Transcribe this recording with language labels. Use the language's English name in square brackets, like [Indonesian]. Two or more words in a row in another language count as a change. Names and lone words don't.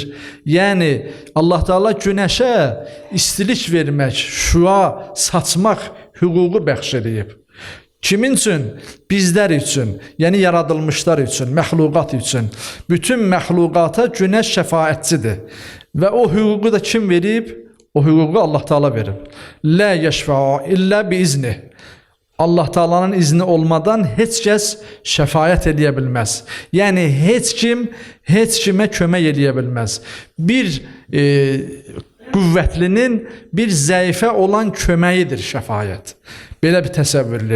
[Azerbaijani] Yəni Allah Teala günəşə istilik vermək, şüa saçmaq hüququ bəxş edib. Kimin üçün? Bizlər üçün, yəni yaradılmışlar üçün, məxluqat üçün. Bütün məxluqata günəş şəfaətçidir. Və o hüququ da kim verib? O hüququ Allah Teala verib. [Arabic] لا يشفع إلا بإذنه. [Azerbaijani] Allah Teala'nın izni olmadan heç kəs şəfayət eləyə bilməz. Yəni heç kim heç kimə kömək eləyə bilməz. Bir qüvvətlinin bir zəifə olan köməyidir şəfayət. Belə bir təsəvvürlü.